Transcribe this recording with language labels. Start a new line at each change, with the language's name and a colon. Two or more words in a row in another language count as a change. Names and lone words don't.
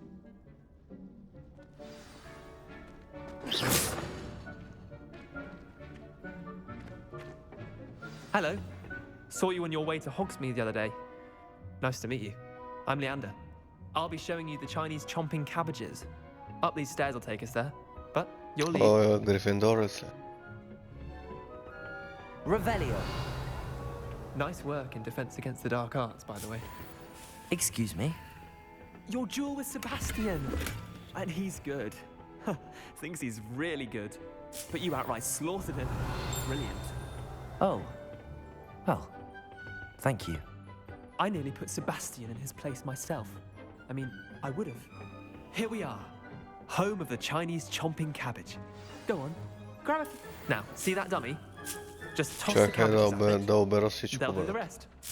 English: Hello. Saw you on your way to Hogsmeade the other day. Nice to meet you. I'm Leander. I'll be showing you the Chinese chomping cabbages. Up these stairs will take us there, but you'll lead.
Bulgarian: О, Грифиндорец ли?
English: Revelio. Nice work in Defense Against the Dark Arts, by the way. Excuse me. Your duel with Sebastian! And he's good. Thinks he's really good. But you outright slaughtered him. Brilliant. Oh. Well, thank you. I nearly put Sebastian in his place myself. I mean, I would have. Here we are. Home of the Chinese chomping cabbage. Go on, grab it. Now, see that dummy? Just toss the
Bulgarian: Чакай
English: cabbages at it.
Bulgarian: да обера всичко.
English: They'll do the
Bulgarian: Бе.
English: rest.